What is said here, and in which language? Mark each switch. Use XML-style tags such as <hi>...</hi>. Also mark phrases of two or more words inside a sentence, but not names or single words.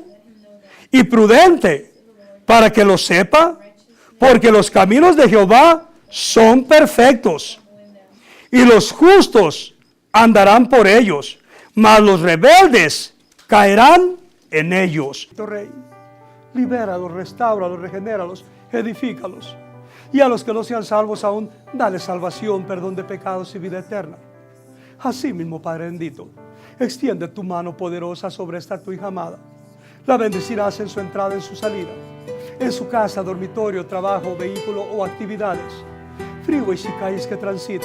<es>Y prudente para que lo sepa, porque los caminos de Jehová son perfectos, y los justos andarán por ellos, mas los rebeldes caerán en ellos. Rey, libéralos, restáuralos, regenéralos, edifícalos. Y a los que no sean salvos aún, dale salvación, perdón de pecados y vida eterna. Así mismo, Padre bendito, extiende tu mano poderosa sobre esta tu hija amada. La bendecirás en su entrada, en su salida, en su casa, dormitorio, trabajo, vehículo o actividades, freeways y calles que transiten.</es>